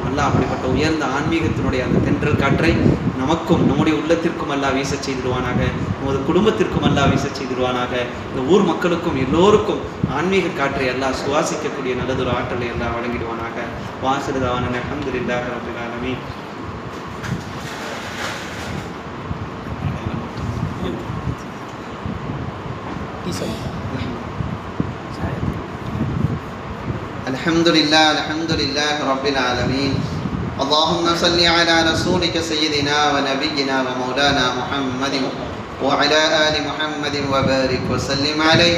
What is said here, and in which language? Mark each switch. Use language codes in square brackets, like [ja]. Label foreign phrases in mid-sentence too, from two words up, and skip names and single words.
[ta] அல்லாஹ் அப்படிப்பட்ட உயர்ந்த ஆன்மீகத்தினுடைய அந்த தென்றல் காற்றை நமக்கும் நம்முடைய உள்ளத்திற்கும் அல்லாஹ் வீச செய்திருவானாக, நமது குடும்பத்திற்கும் அல்லாஹ் வீச செய்திருவானாக. இந்த ஊர் மக்களுக்கும் எல்லோருக்கும் ஆன்மீக காற்றை அல்லாஹ் சுவாசிக்கக்கூடிய நல்லதொரு ஆற்றலை எல்லாம் வழங்கிடுவானாக. [ar] وآخر دعوانا الحمد لله رب العالمين. الحمد لله رب العالمين. اللهم صل على رسولك سيدنا ونبينا ومولانا محمد وعلى آل محمد وبارك وسلم عليه.